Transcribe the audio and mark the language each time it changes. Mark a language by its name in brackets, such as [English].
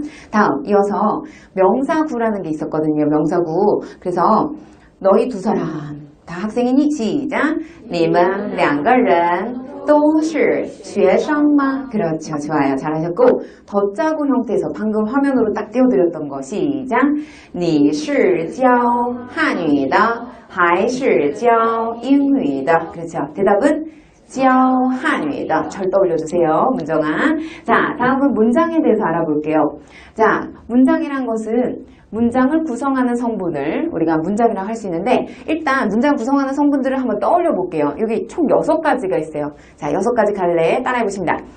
[Korean] 다음 이어서 명사구라는 게 있었거든요. 명사구. 그래서 너희 두 사람 다 학생이니? 시작. [Chinese] 你们两个人都是学生吗? [Korean] 그렇죠. 좋아요. 잘하셨고 덧자구 형태에서 방금 화면으로 딱 띄워드렸던 거 시작. [Chinese] 你是教汉语的还是教英语的? [Korean] 그렇죠. 대답은 教汉语的. 절 떠올려주세요. 문정아. 자, 다음은 문장에 대해서 알아볼게요. 자, 문장이란 것은 문장을 구성하는 성분을 우리가 문장이라고 할 수 있는데 일단 문장 구성하는 성분들을 한번 떠올려 볼게요. 여기 총 6가지가 있어요. 자, 6가지 갈래 따라해 보십니다.